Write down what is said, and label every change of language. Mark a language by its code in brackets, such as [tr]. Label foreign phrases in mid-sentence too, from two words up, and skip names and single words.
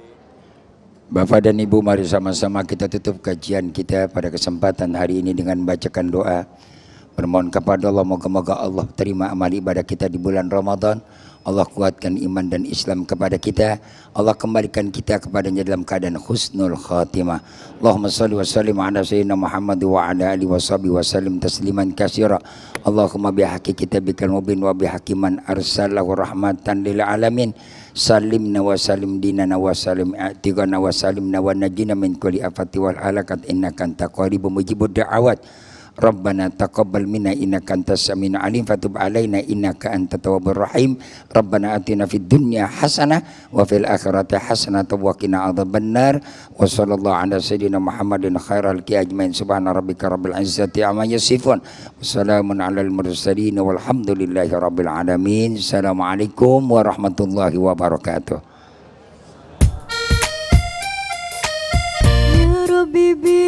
[id] Bapak dan Ibu, mari sama-sama kita tutup kajian kita pada kesempatan hari ini dengan membacakan doa. Bermohon kepada Allah, moga-moga Allah terima amal ibadah kita di bulan Ramadan. Allah kuatkan iman dan Islam kepada kita. Allah kembalikan kita kepadanya dalam keadaan [ar] حسن الخاتمة. اللهم صل وسلم على سيدنا محمد وعلى آله وصحبه وسلم تسليما كثيرا. اللهم بحق كتابك المبين وبحق من أرسله رحمة للعالمين. سلمنا وسلم ديننا وسلم اعتقادنا وسلمنا ونجنا من كل الآفات والهلكات إنك أنت قريب مجيب الدعوات. ربنا تقبل منا إنك أنت السميع العليم فتب علينا إنك أنت التواب الرحيم. ربنا آتنا في الدنيا حسنة وفي الآخرة حسنة وقنا عذاب النار. وصلى الله على سيدنا محمد خير الأجمعين. سبحان ربك رب العزة عما يصفون وسلام على المرسلين والحمد لله رب العالمين. السلام عليكم ورحمة الله وبركاته. يا ربي